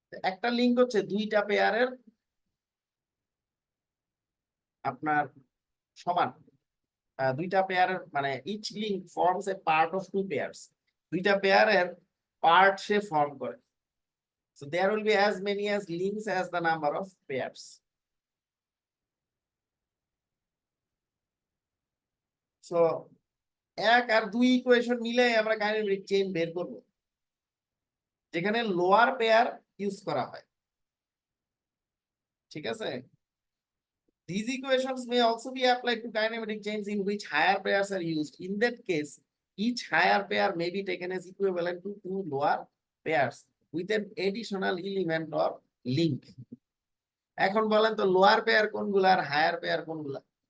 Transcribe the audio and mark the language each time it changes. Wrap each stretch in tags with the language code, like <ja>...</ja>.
<bn>একটা লিঙ্ক হচ্ছে 2টা পেয়ারের আপনার সমান। 2টা পেয়ারের মানে</bn> <en>each link forms a part of 2 pairs,</en> <bn>2টা পেয়ারের পার্ট সে ফর্ম করে।</bn> <en>So there will be as many as links as the number of pairs.</en> <bn>So 1 আর 2 equation মিলে আমরা কাইনেমেটিক চেইন বের করব, যেখানে লোয়ার পেয়ার ইউজ করা হয়। ঠিক আছে?</bn> <en>These equations may also be applied to kinematic chains in which higher pairs are used. In that case, each higher pair may be taken as equivalent to 2 lower pairs with an additional element or link.</en> <bn>এখন বলেন তো lower pair কোনগুলা আর higher pair কোনগুলা?</bn>